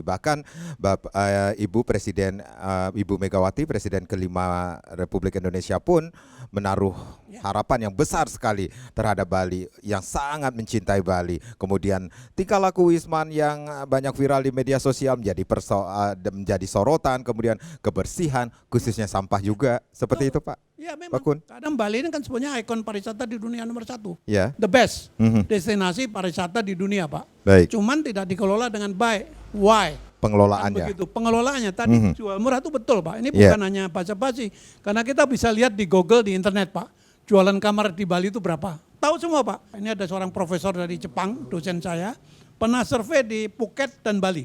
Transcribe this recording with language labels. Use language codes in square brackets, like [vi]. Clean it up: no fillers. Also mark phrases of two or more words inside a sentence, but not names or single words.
[id] Bahkan Ibu Presiden Ibu Megawati, Presiden kelima Republik Indonesia pun menaruh harapan yang besar sekali terhadap Bali, yang sangat mencintai Bali. Kemudian tingkah laku Wisman yang banyak viral di media sosial menjadi sorotan. Kemudian kebersihan, khususnya sampah juga. Seperti itu Pak. Ya memang, Pak Kun. kadang Bali ini kan sebenarnya ikon pariwisata di dunia nomor 1. Ya. [en] The best [id] destinasi pariwisata di dunia Pak. Baik. Cuman tidak dikelola dengan baik. Why? Pengelolaannya. Kan begitu. Pengelolaannya tadi jual murah itu betul Pak. Ini bukan hanya basa-basi. Karena kita bisa lihat di Google, di internet Pak. Jualan kamar di Bali itu berapa? Tahu semua Pak. Ini ada seorang profesor dari Jepang, dosen saya. Pernah survei di Phuket dan Bali.